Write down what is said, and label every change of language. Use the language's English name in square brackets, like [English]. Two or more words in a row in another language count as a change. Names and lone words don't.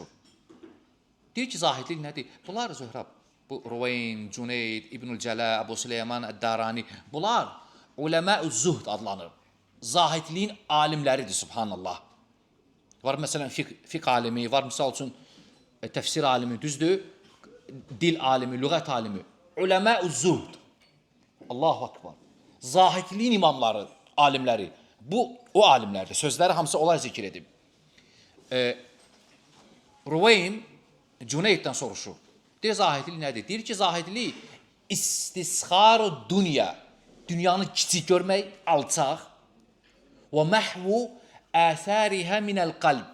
[Azerbaijani] Deyir ki, zahidlik nədir? Bunlar Zöhrab, bu Ruveym, Cüneyd, İbnül Cələ, Əbu Süleyman Əd-Darani, bunlar [Arabic] علماء الزهد [Azerbaijani] adlanır. Zahidliyin alimləridir, subhanallah. Var məsələn fiqh alimi, var misal üçün təfsir alimi, düzdür? Dil alimi, lüğət alimi. [Arabic] علماء الزهد. الله أكبر. [Azerbaijani] Zahidliyin imamları, alimləri. Bu o alimlərdir. Sözləri hamısı onlar zikr edib. Ruveym Cüneyddən soruşur. Deyir, zahidlik nədir? Deyir ki, zahidlik [Arabic] استصغار الدنيا. [Azerbaijani] Dünyanı kiçik görmək, alçaq. [Arabic] ومحو أثرها من القلب.